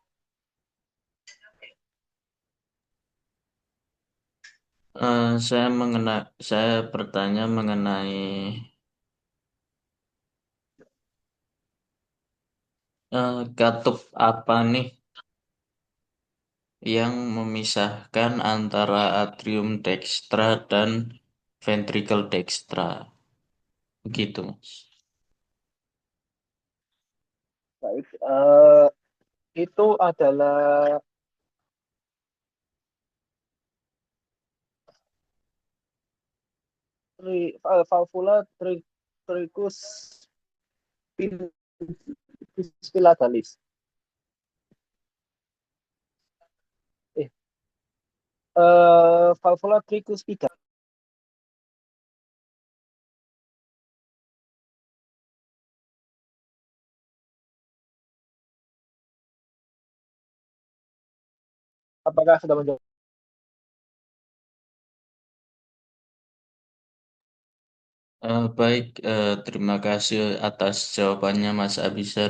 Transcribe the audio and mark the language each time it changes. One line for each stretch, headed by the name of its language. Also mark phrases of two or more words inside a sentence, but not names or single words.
Indonesian: Saya bertanya mengenai katup apa nih yang memisahkan antara
Latin: atrium dextra
Indonesian: dan ventricle dextra, begitu, Mas. Baik, itu adalah valvula tricus spilatalis. Eh, valvula tricus pida. Apakah sudah menjawab? Baik, terima kasih atas jawabannya, Mas Abizar.